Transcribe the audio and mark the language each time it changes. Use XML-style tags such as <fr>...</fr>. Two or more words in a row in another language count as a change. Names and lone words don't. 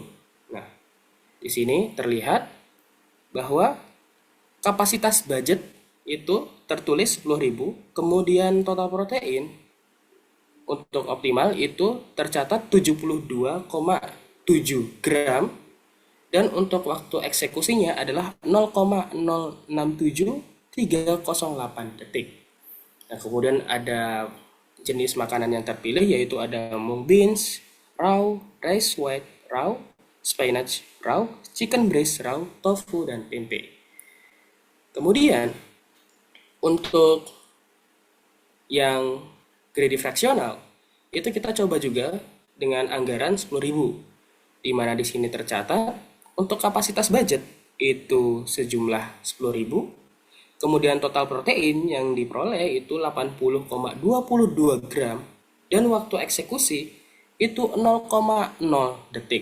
<id>Nah, di sini terlihat bahwa kapasitas budget itu tertulis 10.000, kemudian total protein untuk optimal itu tercatat 72,7 gram, dan untuk waktu eksekusinya adalah 0,067308 detik. Nah, kemudian ada jenis makanan yang terpilih, yaitu ada</id> <en>mung beans raw, rice white raw, spinach raw, chicken breast raw,</en> <id>tofu, dan tempe. Kemudian untuk yang greedy fraksional itu kita coba juga dengan anggaran 10.000, di mana di sini tercatat untuk kapasitas budget itu sejumlah 10.000, kemudian total protein yang diperoleh itu 80,22 gram, dan waktu eksekusi itu 0,0 detik.</id>